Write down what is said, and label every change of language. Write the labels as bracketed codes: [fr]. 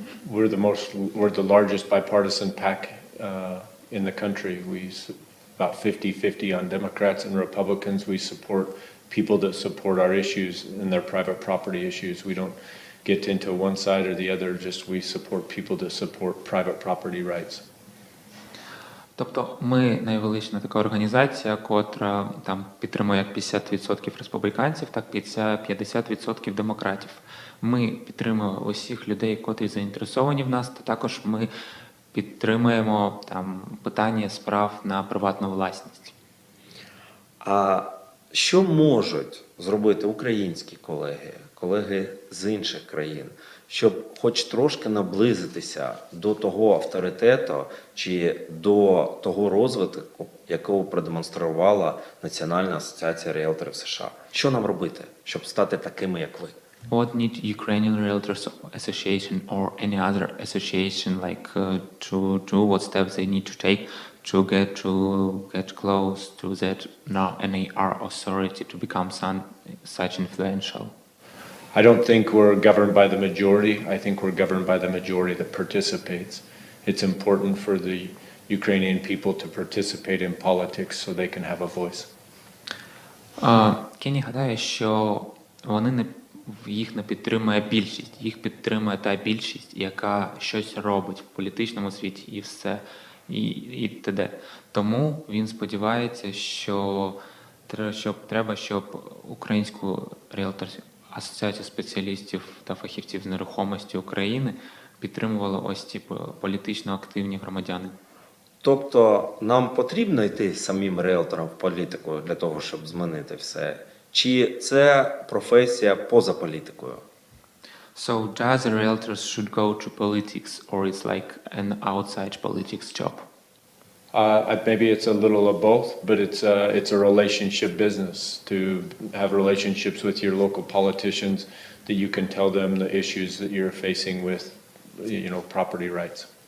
[en] We're the largest bipartisan PAC in the country. We about 50-50 on Democrats and Republicans. We support people that support our issues and their private property issues. We don't get into one side or the other, just we support people that support private property rights. [uk] Тобто ми найвелична така організація, котра там підтримує як 50% республіканців, так і 50% демократів. Ми підтримуємо усіх людей, котрі заінтересовані в нас, та також ми підтримуємо там питання справ на приватну власність. А що можуть зробити українські колеги з інших країн, щоб хоч трошки наблизитися до того авторитету чи до того розвитку, якого продемонструвала Національна асоціація ріелторів США? Що нам робити, щоб стати такими, як ви? [en] What need Ukrainian Realtors Association or any other association to do? What steps they need to take to get close to that NAR authority to become such influential? I don't think we're governed by the majority. I think we're governed by the majority that participates. It's important for the Ukrainian people to participate in politics so they can have a voice. [uk] Кенні гадає, що їх не підтримує більшість, їх підтримує та більшість, яка щось робить в політичному світі і все, і т.д. Тому він сподівається, що щоб українську REALTORS, асоціацію спеціалістів та фахівців з нерухомості України підтримували ось ці політично активні громадяни. Тобто нам потрібно йти самим ріелторам в політику для того, щоб змінити все? Чи це професія поза політикою? [en] So does a realtor should go to politics or it's like an outside politics job? Maybe it's a little of both, but it's a relationship business to have relationships with your local politicians that you can tell them the issues that you're facing with, property rights.